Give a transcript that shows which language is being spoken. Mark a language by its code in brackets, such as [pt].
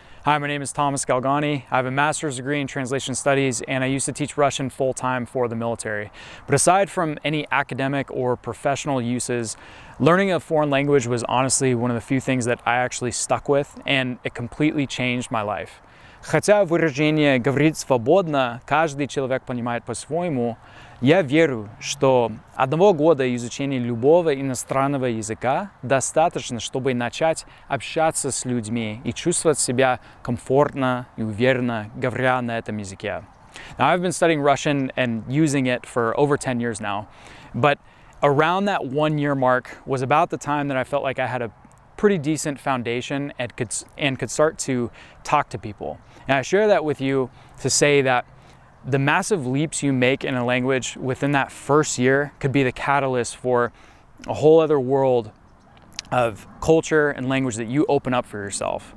[en] Hi, my name is Thomas Galgani. I have a master's degree in translation studies and I used to teach Russian full-time for the military. But aside from any academic or professional uses, learning a foreign language was honestly one of the few things that I actually stuck with, and it completely changed my life. [ru] Хотя выражение «говорить свободно» каждый человек понимает по-своему, я верю, что 1 года изучения любого иностранного языка достаточно, чтобы начать общаться с людьми и чувствовать себя комфортно и уверенно, говоря на этом языке. [en] Now, I've been studying Russian and using it for over 10 years now, but around that 1 year mark was about the time that I felt like I had a pretty decent foundation and could start to talk to people. And I share that with you to say that the massive leaps you make in a language within that first year could be the catalyst for a whole other world of culture and language that you open up for yourself.